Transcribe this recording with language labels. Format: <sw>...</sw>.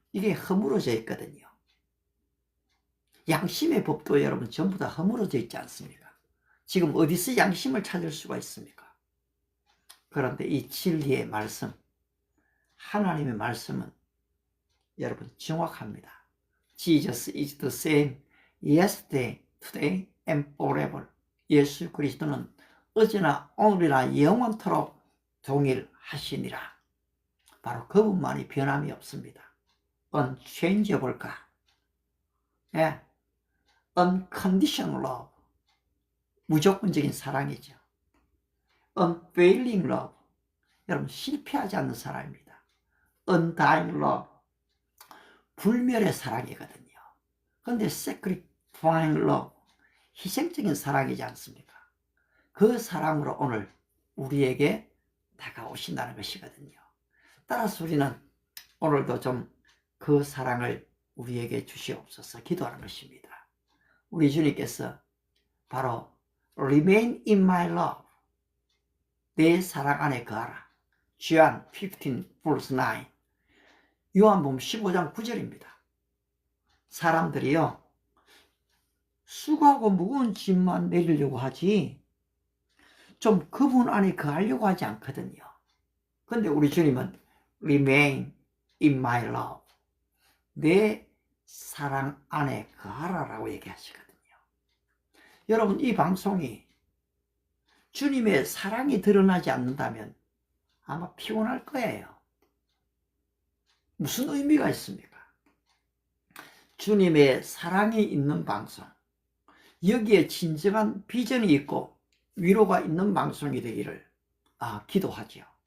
<ko>이게 허물어져 있거든요. 양심의 법도 여러분 전부 다 허물어져 있지 않습니까? 지금 어디서 양심을 찾을 수가 있습니까? 그런데 이 진리의 말씀, 하나님의 말씀은 여러분 정확합니다.</ko> <en>Jesus is the same yesterday, today and forever.</en> <ko>예수 그리스도는 어제나 오늘이나 영원토록 동일하시니라. 바로 그분만이 변함이 없습니다.</ko> <en>unchangeable God. 예. unconditional love.</en> <ko>무조건적인 사랑이죠.</ko> <en>unfailing love.</en> <ko>여러분 실패하지 않는 사랑입니다.</ko> <en>undying love.</en> <ko>불멸의 사랑이거든요. 그런데</ko> <en>sacrificing love.</en> <ko>희생적인 사랑이지 않습니까? 그 사랑으로 오늘 우리에게 다가오신다는 것이거든요. 따라서 우리는 오늘도 좀 그 사랑을 우리에게 주시옵소서 기도하는 것입니다. 우리 주님께서 바로</ko> <en>remain in my love.</en> <ko>내 사랑 안에 거하라.</ko> <en>John 15 verse 9.</en> <ko>요한복음 15장 9절입니다. 사람들이요 수고하고 무거운 짐만 내리려고 하지 좀 그분 안에 거하려고 하지 않거든요. 근데 우리 주님은</ko> <en>remain in my love.</en> <ko>내 사랑 안에 거하라라고 얘기하시거든요. 여러분 이 방송이 주님의 사랑이 드러나지 않는다면 아마 피곤할 거예요. 무슨 의미가 있습니까? 주님의 사랑이 있는 방송, 여기에 진정한 비전이 있고 위로가 있는 방송이 되기를 기도하죠.</ko>